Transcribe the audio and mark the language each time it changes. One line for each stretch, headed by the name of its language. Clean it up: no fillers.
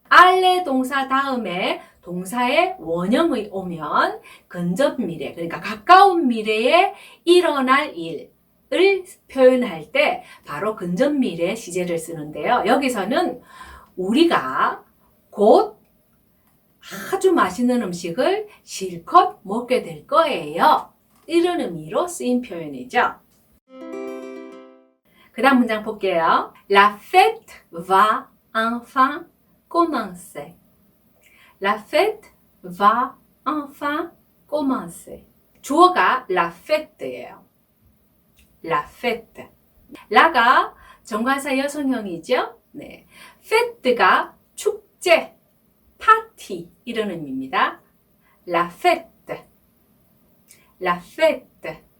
Korean: aller 동사 다음에 동사의 원형이 오면 근접 미래, 그러니까 가까운 미래에 일어날 일을 표현할 때 바로 근접 미래 시제를 쓰는데요. 여기서는 우리가 곧 아주 맛있는 음식을 실컷 먹게 될 거예요. 이런 의미로 쓰인 표현이죠. 그 다음 문장 볼게요.
French: La fête va enfin commencer. La fête va enfin commencer.
Korean: 주어가 la fête예요.
French: La fête.
Korean: 라가 정관사 여성형이죠. 네. fête가 축제, 파티 이런 의미입니다.
French: La fête. La fête.